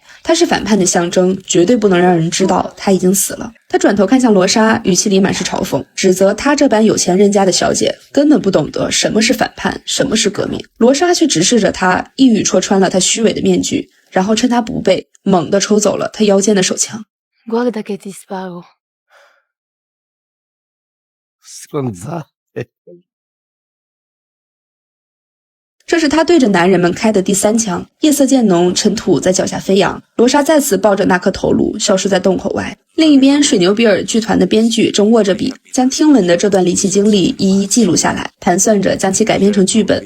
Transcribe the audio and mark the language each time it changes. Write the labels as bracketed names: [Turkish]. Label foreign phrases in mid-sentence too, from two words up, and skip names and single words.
[Chinese] 他是反叛的象征，绝对不能让人知道他已经死了。他转头看向罗莎，语气里满是嘲讽，指责他这般有钱人家的小姐根本不懂得什么是反叛，什么是革命。罗莎却直视着他，一语戳穿了他虚伪的面具，然后趁他不备，猛地抽走了他腰间的手枪。 [Italian] Guarda che ti sparo. Stronzate. [Chinese] 这是他对着男人们开的第3枪。夜色渐浓，尘土在脚下飞扬。罗莎再次抱着那颗头颅消失在洞口外。另一边，水牛比尔剧团的编剧正握着笔，将听闻的这段离奇经历一一记录下来，盘算着将其改编成剧本。